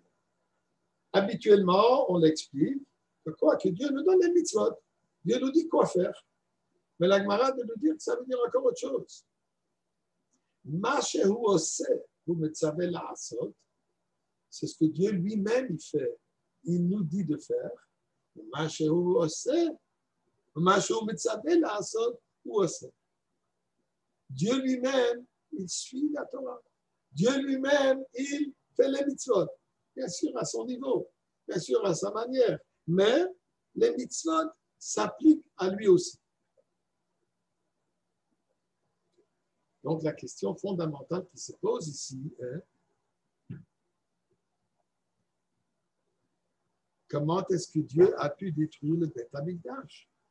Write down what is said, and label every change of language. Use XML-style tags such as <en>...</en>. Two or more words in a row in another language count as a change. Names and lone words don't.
<fr>Habituellement, on l'explique que quoi? Que Dieu nous donne les mitzvot. Dieu nous dit quoi faire. Mais la Gemara de nous dire que ça veut dire encore autre chose. C'est ce que Dieu lui-même il fait. Il nous dit de faire.</fr> <he>מה שהוא עושה, ומה שהוא מצווה לעשות, הוא עושה.</he> <fr>Dieu lui-même, il suit la Torah. Dieu lui-même, il fait les mitzvot. Bien sûr, à son niveau, bien sûr, à sa manière. Mais les mitzvot s'appliquent à lui aussi. Donc, la question fondamentale qui se pose ici est comment est-ce que Dieu a pu détruire le Beth Amikdash?</fr>